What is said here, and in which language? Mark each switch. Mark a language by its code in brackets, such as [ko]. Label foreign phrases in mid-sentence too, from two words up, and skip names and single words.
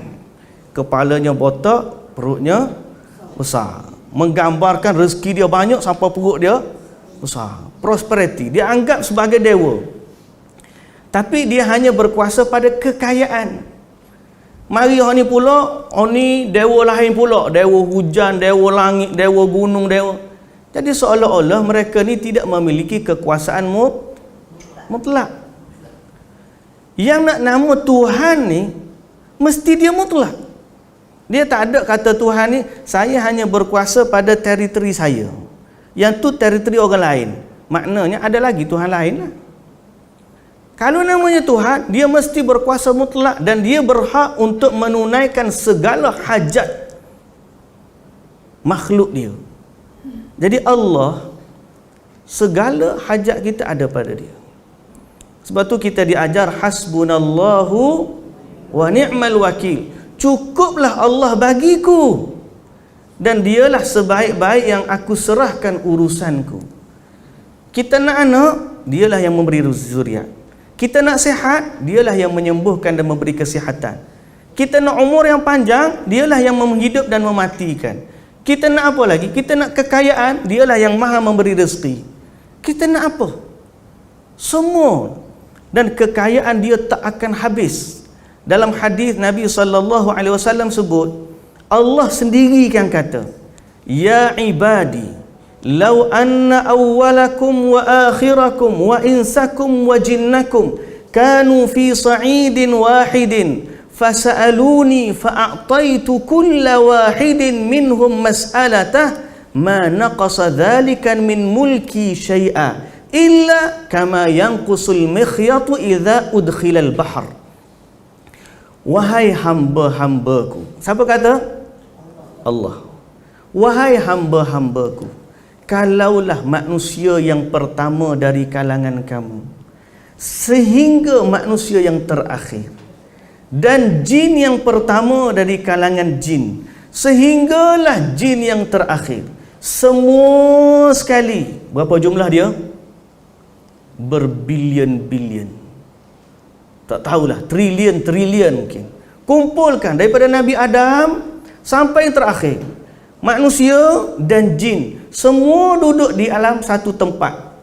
[ms] Kepalanya botak, perutnya besar, menggambarkan rezeki dia banyak sampai perut dia besar. Prosperity dia anggap sebagai dewa, tapi dia hanya berkuasa pada kekayaan. Mari orang ni pula, orang ni dewa lain pula, dewa hujan, dewa langit, dewa gunung, dewa. Jadi seolah-olah mereka ni tidak memiliki kekuasaan mutlak. Yang nak nama Tuhan ni mesti dia mutlak. Dia tak ada kata Tuhan ni saya hanya berkuasa pada teritori saya, yang tu teritori orang lain. Maknanya ada lagi Tuhan lain lah. Kalau namanya Tuhan, dia mesti berkuasa mutlak dan dia berhak untuk menunaikan segala hajat makhluk dia. Jadi Allah, segala hajat kita ada pada dia. Sebab tu kita diajar [ar] حسبنا الله ونعم الوكيل. [ms] Cukuplah Allah bagiku. dan dialah sebaik-baik yang aku serahkan urusanku. Kita nak anak, dialah yang memberi zuriat. Kita nak sihat, dialah yang menyembuhkan dan memberi kesihatan. Kita nak umur yang panjang, dialah yang menghidup dan mematikan. Kita nak apa lagi? Kita nak kekayaan, dialah yang maha memberi rezeki. Kita nak apa? Semua. Dan kekayaan dia tak akan habis. Dalam hadis Nabi SAW sebut, Allah sendiri yang kata, [ar] يا عبادي لو أن أولكم وآخركم وإنسكم وجنكم كانوا في صعيد واحد فسألوني فأعطيت كل واحد منهم مسألته ما نقص ذلك من ملكي شيئا إلا كما ينقص المخيط إذا أدخل البحر. [ms] Wahai hamba-hambaku. Siapa kata? Allah. Wahai hamba-hambaku, kalaulah manusia yang pertama dari kalangan kamu sehingga manusia yang terakhir, dan jin yang pertama dari kalangan jin sehinggalah jin yang terakhir, semua sekali, berapa jumlah dia? Berbilion-bilion, tak tahulah, trilion mungkin. Kumpulkan daripada Nabi Adam sampai yang terakhir, manusia dan jin semua duduk di alam satu tempat.